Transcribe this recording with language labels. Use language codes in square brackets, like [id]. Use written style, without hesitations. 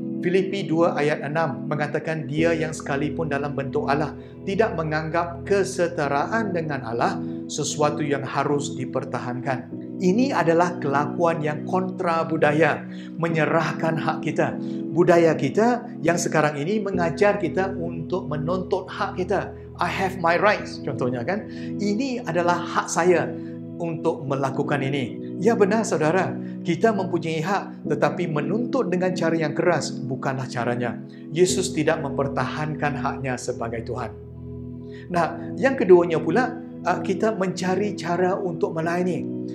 [ms] Filipi 2 ayat 6 mengatakan dia yang sekalipun dalam bentuk Allah tidak menganggap kesetaraan dengan Allah sesuatu yang harus dipertahankan. Ini adalah kelakuan yang kontra budaya, menyerahkan hak kita. Budaya kita yang sekarang ini mengajar kita untuk menuntut hak kita. [en] I have my rights, [ms] contohnya kan. Ini adalah hak saya untuk melakukan ini. Ya benar saudara, kita mempunyai hak, tetapi menuntut dengan cara yang keras bukanlah caranya. Yesus tidak mempertahankan haknya sebagai Tuhan. Nah, yang keduanya pula, kita mencari cara untuk melayani.